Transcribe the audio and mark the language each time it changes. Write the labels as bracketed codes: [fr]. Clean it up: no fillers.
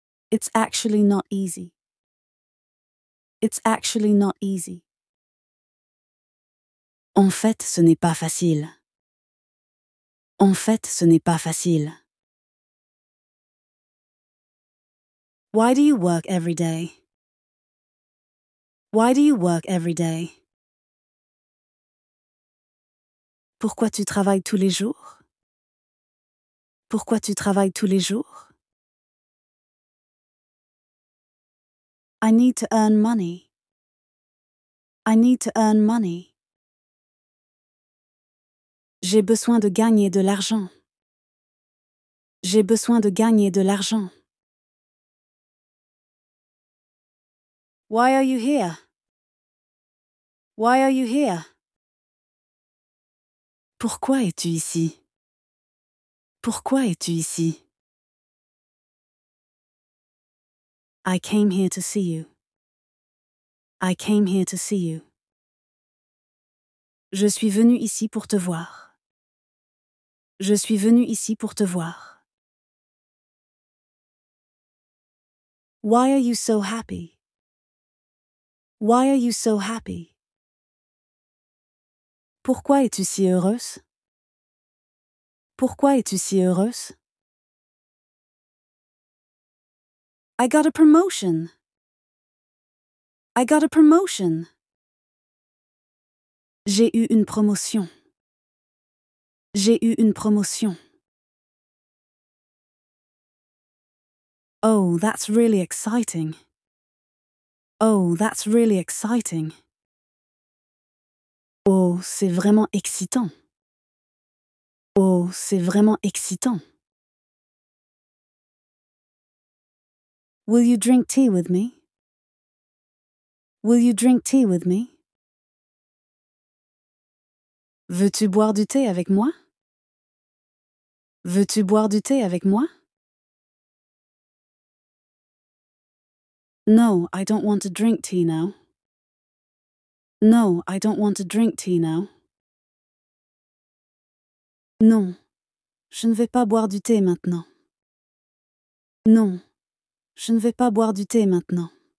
[en] It's actually not easy. It's actually not easy. [fr] En fait, ce n'est pas facile. En fait, ce n'est pas facile. [en] Why do you work every day? Why do you work every day? [fr] Pourquoi tu travailles tous les jours? Pourquoi tu travailles tous les jours? [en] I need to earn money. I need to earn money. [fr] J'ai besoin de gagner de l'argent. J'ai besoin de gagner de l'argent. [en] Why are you here? Why are you here? [fr] Pourquoi es-tu ici? Pourquoi es-tu ici? [en] I came here to see you. I came here to see you. [fr] Je suis venu ici pour te voir. Je suis venu ici pour te voir. [en] Why are you so happy? Why are you so happy? [fr] Pourquoi es-tu si heureuse? Pourquoi es-tu si heureuse? [en] I got a promotion. I got a promotion. [fr] J'ai eu une promotion. J'ai eu une promotion. [en] Oh, that's really exciting. Oh, that's really exciting. [fr] Oh, c'est vraiment excitant. Oh, c'est vraiment excitant. [en] Will you drink tea with me? Will you drink tea with me? [fr] Veux-tu boire du thé avec moi? Veux-tu boire du thé avec moi? [en] No, I don't want to drink tea now. No, I don't want to drink tea now. [fr] Non, je ne vais pas boire du thé maintenant. Non, je ne vais pas boire du thé maintenant.